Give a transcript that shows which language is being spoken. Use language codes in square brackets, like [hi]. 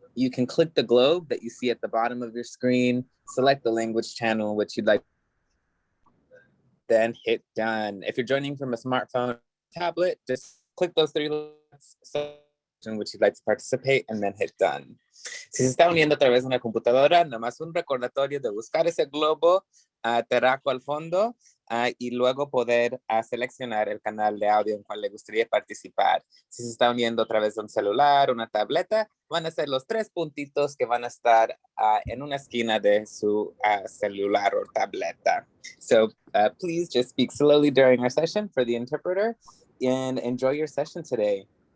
[en] You can click the globe that you see at the bottom of your screen, select the language channel in which you'd like, then hit done. If you're joining from a smartphone or tablet, just click those three dots in which you'd like to participate and then hit done. [es] Si se está uniendo a través de una computadora, nomás un recordatorio de buscar ese globo terráqueo al fondo y luego poder seleccionar el canal de audio en cual le gustaría participar. Si se está uniendo a través de un celular, una tableta, van a ser los tres puntitos que van a estar en una esquina de su celular o tableta. [en] So please just speak slowly during our session for the interpreter and enjoy your session today.